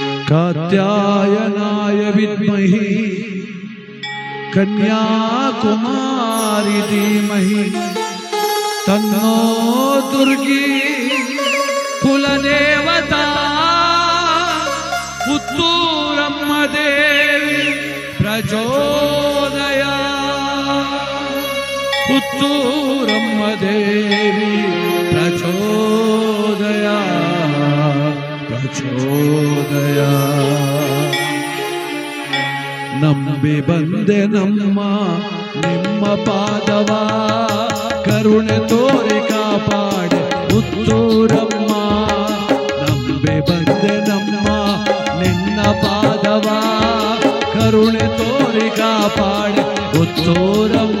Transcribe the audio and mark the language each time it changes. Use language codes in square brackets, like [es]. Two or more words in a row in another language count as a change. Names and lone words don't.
[sa] कात्यायनाय विद्महे कन्याकुमारी धीमहि तन्नो दुर्गी कुलदेवता पुत्तूरम्म देवी प्रचोदयात् पुत्तूरम्म देवी प्रचोदयात् [kn] ನಂಬಿ ಬಂದೆ ನಮ್ಮ ನಿಮ್ಮ ಪಾದವ ಕರುಣೆ ತೋರಿ ಕಾಪಾಡೆ ಪುತ್ತೂರಮ್ಮ. ನಂಬಿ ಬಂದೆ ನಮ್ಮ ನಿನ್ನ ಪಾದವ ಕರುಣೆ ತೋರಿ ಕಾಪಾಡೆ ಪುತ್ತೂರಮ್ಮ.